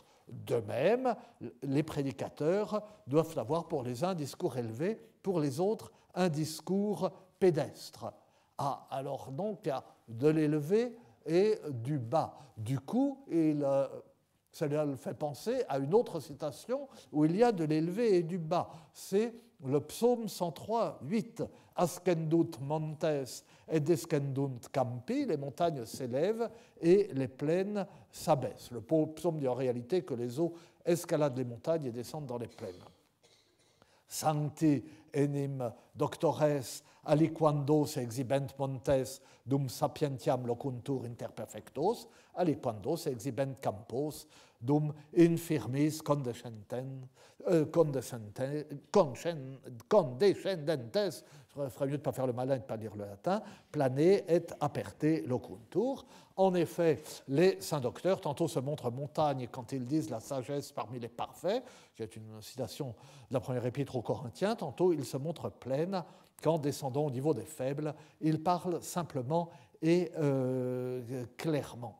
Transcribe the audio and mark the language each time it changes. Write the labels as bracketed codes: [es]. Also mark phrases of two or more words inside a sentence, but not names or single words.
[fr] De même, les prédicateurs doivent avoir pour les uns un discours élevé, pour les autres un discours pédestre. Ah, alors donc, il y a de l'élevé et du bas. Du coup, il cela le fait penser à une autre citation où il y a de l'élevé et du bas. C'est le psaume 103, 8. [la] Ascendunt montes et descendunt campi, [fr] les montagnes s'élèvent et les plaines s'abaissent. Le psaume dit en réalité que les eaux escaladent les montagnes et descendent dans les plaines. [la] Sancti enim doctores aliquandos exhibent montes dum sapientiam locuntur interperfectos, aliquandos exhibent campos dum infirmis condescendentes, [fr] je ferais mieux de ne pas faire le malin et de ne pas lire le latin, [la] plane et aperte locuntur. [fr] En effet, les saints docteurs tantôt se montrent montagnes quand ils disent la sagesse parmi les parfaits, qui est une citation de la première épître aux Corinthiens, tantôt ils se montrent plaines quand, descendant au niveau des faibles, ils parlent simplement et clairement.